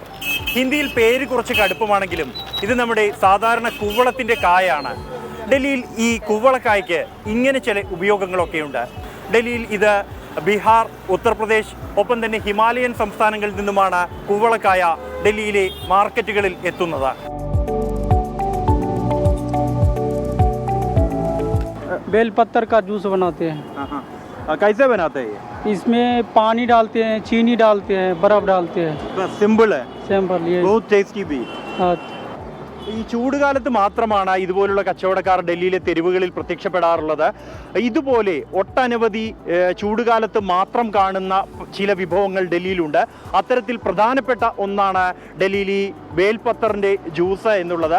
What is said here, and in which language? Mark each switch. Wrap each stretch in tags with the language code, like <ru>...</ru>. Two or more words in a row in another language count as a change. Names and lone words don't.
<ml>ഹിന്ദിയിൽ പേര് കുറച്ച് കടുപ്പമാണെങ്കിലും ഇത് നമ്മുടെ സാധാരണ കുവളത്തിൻ്റെ കായാണ്. ഡൽഹിയിൽ ഈ കുവളക്കായ്ക്ക് ഇങ്ങനെ ചില ഉപയോഗങ്ങളൊക്കെയുണ്ട്. ഡൽഹിയിൽ ഇത് ബീഹാർ, ഉത്തർപ്രദേശ് ഒപ്പം തന്നെ ഹിമാലയൻ സംസ്ഥാനങ്ങളിൽ നിന്നുമാണ് കുവളക്കായ ഡൽഹിയിലെ മാർക്കറ്റുകളിൽ എത്തുന്നത്.</ml> <hi>बेल पत्तर का जूस बनाते हैं। कैसे बनाते हैं? इसमें पानी डालते हैं, चीनी डालते हैं, बर्फ डालते हैं। बस सिंपल है, सिंपल ये बहुत टेस्टी भी।</hi> <ml>ഈ ചൂടുകാലത്ത് മാത്രമാണ് ഇതുപോലുള്ള കച്ചവടക്കാർ ഡൽഹിയിലെ തെരുവുകളിൽ പ്രത്യക്ഷപ്പെടാറുള്ളത്. ഇതുപോലെ ഒട്ടനവധി ചൂടുകാലത്ത് മാത്രം കാണുന്ന ചില വിഭവങ്ങൾ ഡൽഹിയിലുണ്ട്. അത്തരത്തിൽ പ്രധാനപ്പെട്ട ഒന്നാണ് ഡൽഹിയിൽ ഈ ബേൽപത്തറിൻ്റെ ജ്യൂസ് എന്നുള്ളത്.</ml>